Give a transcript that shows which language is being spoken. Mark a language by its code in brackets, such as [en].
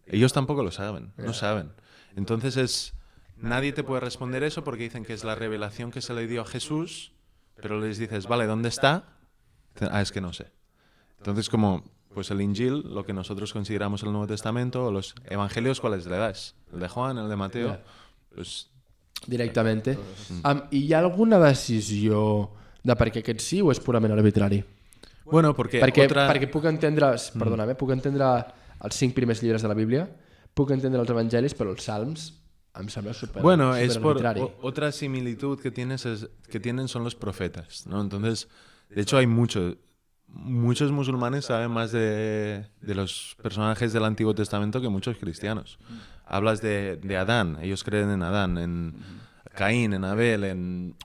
[es] Ellos tampoco lo saben, no saben. Entonces nadie te puede responder eso porque dicen que es la revelación que se le dio a Jesús, pero les dices, vale, ¿dónde está? Dicen, es que no sé. Entonces como pues el Injil, lo que nosotros consideramos el Nuevo Testamento, o los evangelios, ¿cuáles le das? El de Juan, el de Mateo, pues [ca] Directament. I hi ha alguna decisió de per què aquest sí o és purament arbitrari? [es] bueno, porque [ca] Perquè puc entendre, perdona'm, puc entendre els 5 primers llibres de la Bíblia, puc entendre els evangelis, però els salms em sembla [es] Bueno, es por [ca] arbitrari. [es] otra similitud que tienen son los profetas, ¿no? Entonces, de hecho hay muchos musulmanes saben más de los personajes del Antiguo Testamento que muchos cristianos. Hablas de Adán, ellos creen en Adán, en Caín, en Abel, en